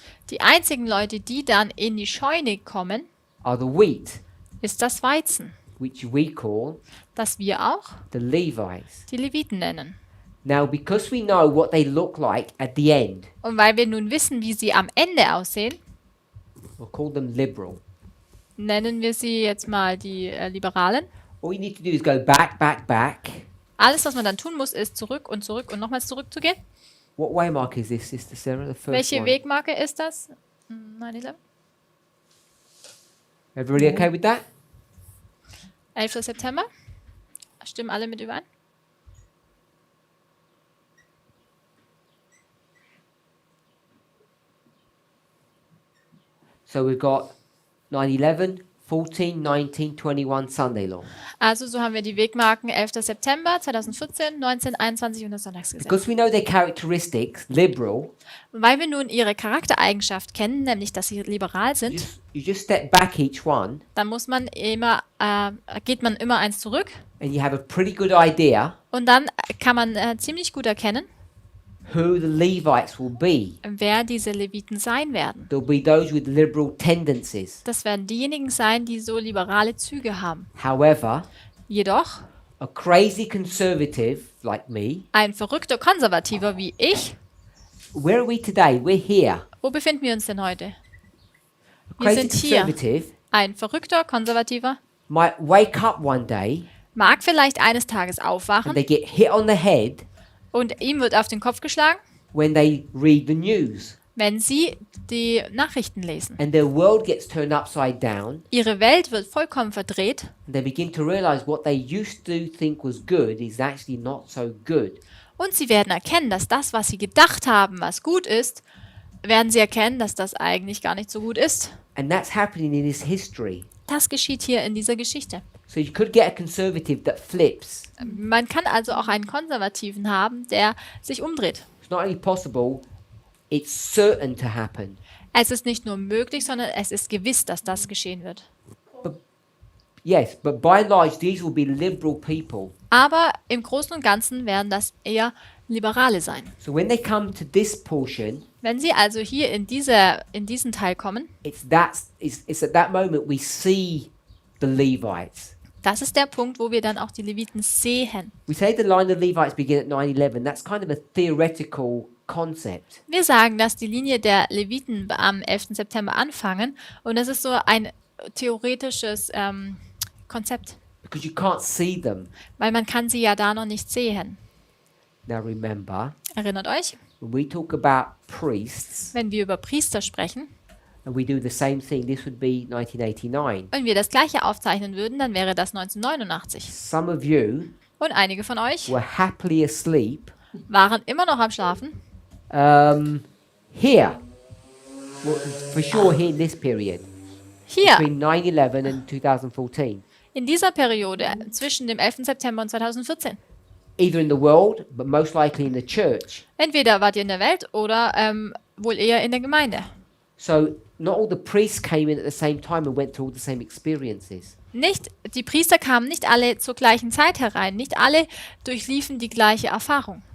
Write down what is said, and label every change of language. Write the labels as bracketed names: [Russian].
[German] die einzigen Leute, die dann in die Scheune kommen, [English] are the wheat, [German] ist das Weizen, [English] which we call [German] das wir auch [English] the Levites. [German] die Leviten nennen. [English] Now, because we know what they look like at the end, [German] Und weil wir nun wissen, wie sie am Ende aussehen, [English] we'll call them liberal. [German] nennen wir sie jetzt mal die Liberalen. [English] All you need to do is go back, back, back. [German] Alles, was man dann tun muss, ist zurück und nochmals zurückzugehen. [English] What waymark is this, Sister Sarah? The first [German] Welche [English] one. [German] Wegmarke ist das? 9/11? [English] Everybody okay with that? [German] 11. September? Stimmen alle mit überein? [English] So we've got 9/11, 14, 19, 21 Sunday law. [German] Also so haben wir die Wegmarken 11. September 2014, 19, 21 und das Sonntagsgesetz. [English] Because we know their characteristics, liberal, [German] Weil wir nun ihre Charaktereigenschaft kennen, nämlich dass sie liberal sind, [English] you just step back each one [German] dann muss man immer, geht man immer eins zurück [English] and you have a pretty good idea [German] und dann kann man ziemlich gut erkennen, [English] who the Levites will be. [German] wer diese Leviten sein werden. [English] There'll be those with liberal tendencies. [German] Das werden diejenigen sein, die so liberale Züge haben. [English] However, [German] Jedoch [English] a crazy conservative like me, [German] ein verrückter Konservativer wie ich, [English] where are we today? We're here. [German] wo befinden wir uns denn heute? [English] A [German] Wir [English] crazy [German] sind hier. [English] conservative [German] Ein verrückter Konservativer [English] might wake up one day [German] mag vielleicht eines Tages [English] and [German] aufwachen [English] they get hit on the head [German] und ihm wird auf den Kopf geschlagen, [English] when they read the news [German] wenn sie die Nachrichten lesen. [English] and their world gets turned upside down [German] Ihre Welt wird vollkommen verdreht [English] and they begin to realize what they used to think was good is actually not so good. [German] und sie werden erkennen, dass das, was sie gedacht haben, was gut ist, werden sie erkennen, dass das eigentlich gar nicht so gut ist. [English] And that's happening in this history. [German] Das geschieht hier in dieser Geschichte. [English] So you could get a conservative that flips. [German] Man kann also auch einen Konservativen haben, der sich umdreht. [English] It's not only possible, it's certain to happen. [German] Es ist nicht nur möglich, sondern es ist gewiss, dass das geschehen wird. [English] Yes, but by and large, these will be liberal people. [German] Aber im Großen und Ganzen werden das eher Liberale sein. [English] So when they come to this portion, [German] Wenn sie also hier in diesen Teil kommen, [English] it's at that moment we see the Levites. [German] das ist der Punkt, wo wir dann auch die Leviten sehen. [English] We say the line of Levites begin at 9/11. That's kind of a theoretical concept. [German] Wir sagen, dass die Linie der Leviten am 11. September anfangen und das ist so ein theoretisches Konzept, [English] Because you can't see them. [German] weil man kann sie ja da noch nicht sehen. [English] Now remember, [German] Erinnert euch, [English] when we talk about priests, [German] wenn wir über Priester sprechen [English] and we do the same thing, this would be 1989. [German] und wir das gleiche aufzeichnen würden, dann wäre das 1989. [English] Some of you [German] Und einige von euch [English] were happily asleep [German] waren immer noch am Schlafen, [English] here. Well, for sure here in this period, [German] hier [English] between 9/11 and 2014. [German] In dieser Periode zwischen dem 11. September und 2014. [English] either in the world, but most likely in the church. [German] Entweder wart ihr in der Welt oder wohl eher in der Gemeinde. [English] So not all the priests came in at the same time and went through all the same experiences. [German] Die Priester kamen nicht alle zur gleichen Zeit herein. Nicht alle durchliefen die gleiche Erfahrung.